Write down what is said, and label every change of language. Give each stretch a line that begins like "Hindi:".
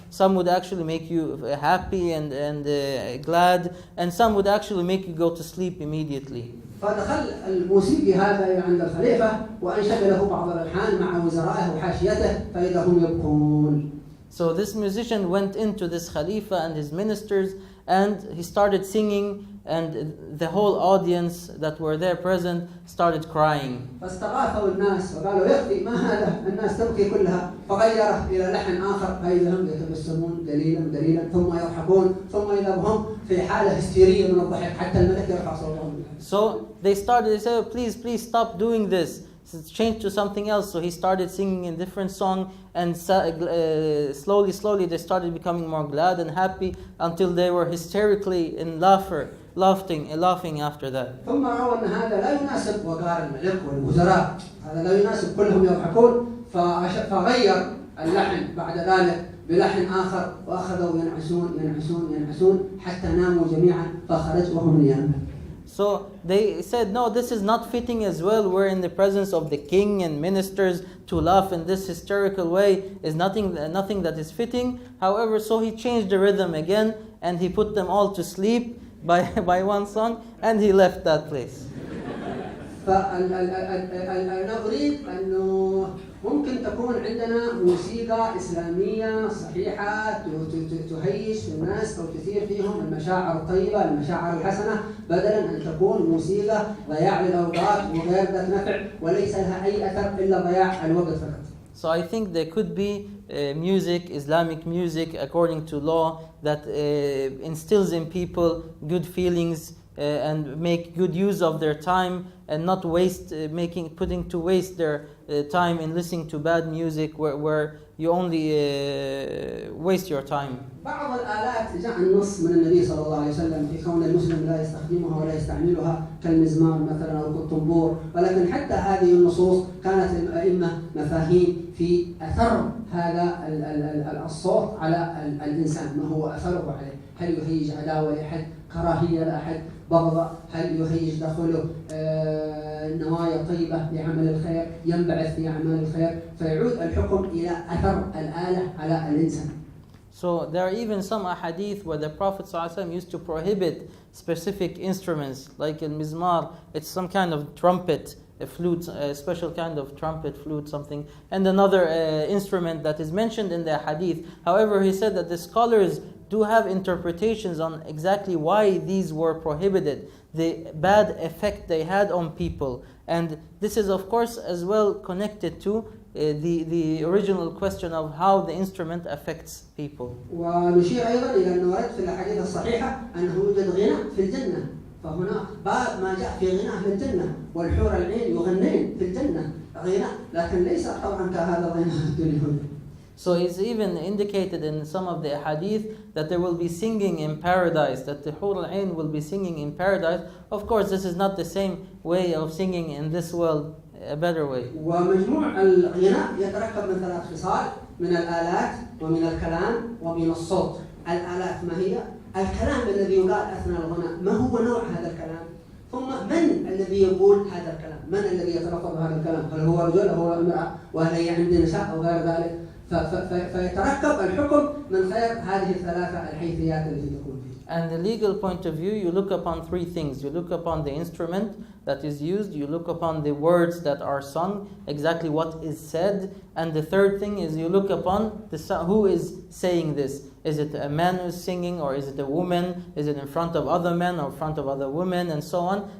English: Some would actually make you happy and glad, and some would actually make you go to sleep immediately.
Arabic: فدخل الموسيقي هذا عند الخليفة وأنشد له بعض الألحان مع وزرائه وحاشيته فإذا هم يبكون.
English: So this musician went into this Khalifa and his ministers and he started singing, and the whole audience that were there present started crying.
Arabic: فاستغاثوا الناس وقالوا يكفي ما هذا الناس تبكي كلها، فغيره إلى لحن آخر فإذا هم يتبسمون دليلا ثم يضحكون ثم إذا هم في حالة هستيرية من الضحك حتى الملك يرفع صوتهم.
English: So they said, please stop doing this. Change to something else. So he started singing a different song, and slowly they started becoming more glad and happy until they were hysterically in laughing after that.
Arabic: ثم رأوا أن هذا لا يناسب وقار الملك والوزراء، هذا لا يناسب كلهم يضحكون، فغير اللحن بعد ذلك بلحن آخر وأخذوا ينعسون حتى ناموا جميعا فخرج وهم نيام.
English: So they said, no, this is not fitting as well. We're in the presence of the king and ministers. To laugh in this hysterical way is nothing that is fitting. However, so he changed the rhythm again and he put them all to sleep by one song and he left that place.
Arabic: فأنا أريد أنه ممكن تكون عندنا موسيقى إسلامية صحيحة تهيج الناس أو تثير فيهم المشاعر الطيبة، المشاعر الحسنة، بدلاً أن تكون موسيقى ضياع للأوقات وغير ذات نفع وليس لها أي أثر إلا ضياع الوقت فقط.
English: So I think there could be music, Islamic music, according to law, that instills in people good feelings and make good use of their time and not putting to waste their time in listening to bad music where you only waste your time.
Arabic: بعض الآلات جاء النص من النبي صلى الله عليه وسلم في كون المسلم لا يستخدمها ولا يستعملها كالمزمار مثلا أو كالطنبور، ولكن حتى هذه النصوص كانت الأئمة مفاهيم في أثر هذا الصوت على الإنسان، ما هو أثره عليه، هل يهيج عداوة لأحد، كراهية لأحد، بغضة، هل يهيج داخله نوايا طيبة لعمل الخير، ينبعث في أعمال الخير، فيعود الحكم إلى أثر الآلة على الإنسان.
English: So there are even some ahadith where the Prophet ﷺ used to prohibit specific instruments, like al-mizmar, it's some kind of trumpet, a flute, a special kind of trumpet, flute, something, and another instrument that is mentioned in the hadith. However, he said that the scholars do have interpretations on exactly why these were prohibited, the bad effect they had on people. And this is of course as well connected to the original question of how the instrument affects people.
Arabic: ونشير أيضا إلى أنه ورد في الأحاديث الصحيحة أنه يوجد غنى في الجنة، فهناك بعض ما جاء في غنى في الجنة والحور العين يغنين في الجنة غنى، لكن ليس طبعا كهذا الغنى في الدنيا.
English: So it's even indicated in some of the hadith that there will be singing in paradise, that the Hur al-Ain will be singing in paradise. Of course, this is not the same way of singing in this world, a better way.
Arabic: ومجموع الغناء يتركب من ثلاث خصال، من الآلات ومن الكلام ومن الصوت. الآلات ما هي؟ الكلام الذي يقال أثناء الغناء، ما هو نوع هذا الكلام؟ ثم من الذي يقول هذا الكلام؟ من الذي يتلفظ هذا الكلام؟ هل هو رجل أو هو امرأة؟ وهل هي عند نساء أو غير ذلك؟ فيتركب الحكم من خلال هذه الثلاثة الحيثيات التي تكون فيه.
English: And the legal point of view, you look upon three things. You look upon the instrument that is used, you look upon the words that are sung, exactly what is said, and the third thing is you look upon who is saying this. Is it a man who's singing, or is it a woman? Is it in front of other men or in front of other women, and so on?